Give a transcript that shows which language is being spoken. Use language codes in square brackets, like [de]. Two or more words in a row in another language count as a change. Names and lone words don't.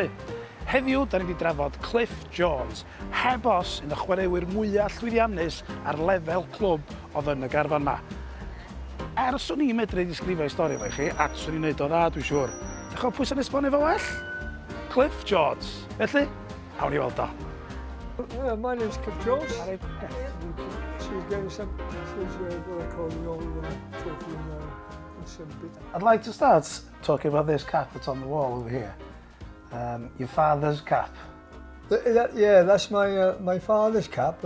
[cy] Heddiw, da ni wedi drafod Cliff Jones, heb os un o chwaraewyr mwyaf llwyddiannus ar lefel clwb oedd yn y garfan yma. Swn i'n medru disgrifio stori efo chi, a swn i'n neud o dda, dwi'n siŵr. Dych pwy sy'n esbonio fo well? Cliff Jones. Felly, awn I weld o. [en] My name's Cliff Jones. She's getting some what I call the old trophy and some bit. I'd like to start talking about this cap that's on the wall over here. Your father's cap. Yeah, that's my father's cap.